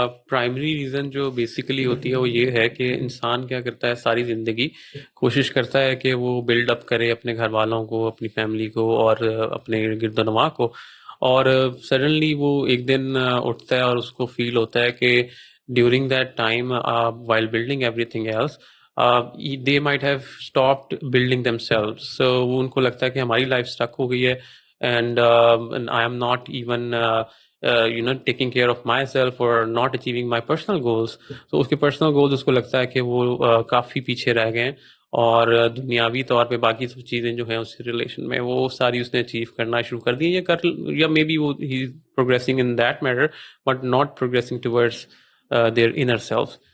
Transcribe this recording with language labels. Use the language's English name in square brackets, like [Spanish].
[Urdu] Primary reason جو basically ہوتی ہے وہ یہ ہے کہ انسان کیا کرتا ہے, ساری زندگی کوشش کرتا ہے کہ وہ بلڈ اپ کرے اپنے گھر والوں کو, اپنی فیملی کو اور اپنے گرد و نواح کو, اور سڈنلی وہ ایک دن اٹھتا ہے اور اس کو فیل ہوتا ہے کہ [English] during that time while building everything else they might have stopped building themselves. [Urdu] So وہ ان کو لگتا ہے کہ ہماری لائف سٹک ہو گئی ہے, [English] and I am not even taking care of myself or not achieving my personal goals. [Urdu] So اس کے personal goals اس کو لگتا ہے کہ وہ کافی پیچھے رہ گئے ہیں, اور دنیاوی طور پہ باقی سب چیزیں جو ہیں اس ریلیشن میں وہ ساری اس نے اچیو کرنا شروع کر دی, یا مے بی وہ ہی progressing in that matter but not progressing towards [English] their inner self.